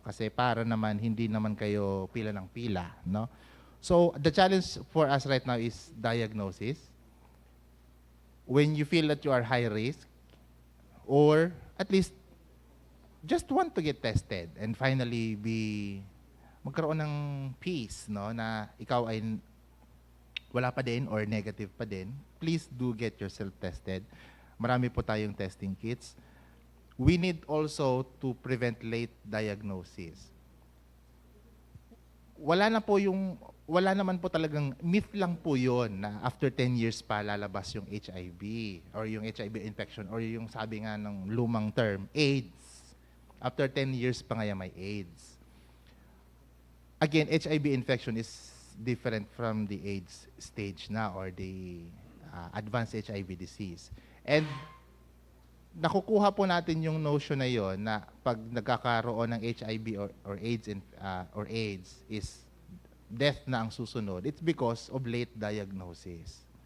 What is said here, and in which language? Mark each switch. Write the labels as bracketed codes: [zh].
[tl] Kasi para naman, hindi naman kayo pila ng pila. No? [en] So, the challenge for us right now is diagnosis. When you feel that you are high risk, or at least just want to get tested and finally [tl] magkaroon ng peace, no, na ikaw ay wala pa din [en] or negative pa din, please do get yourself tested. [tl] Marami po tayong testing kits. [en] We need also to prevent late diagnosis. [tl] Wala na po yung wala naman po talagang, myth lang po yun na after 10 years pa lalabas yung HIV or yung HIV infection or yung sabi nga ng lumang term, AIDS. After 10 years pa nga yan may AIDS. [en] Again, HIV infection is different from the AIDS stage na or the advanced HIV disease. [tl] And nakukuha po natin yung notion na yon na pag nagkakaroon ng HIV or AIDS [en] is death [tl] na ang susunod. [en] It's because of late diagnosis.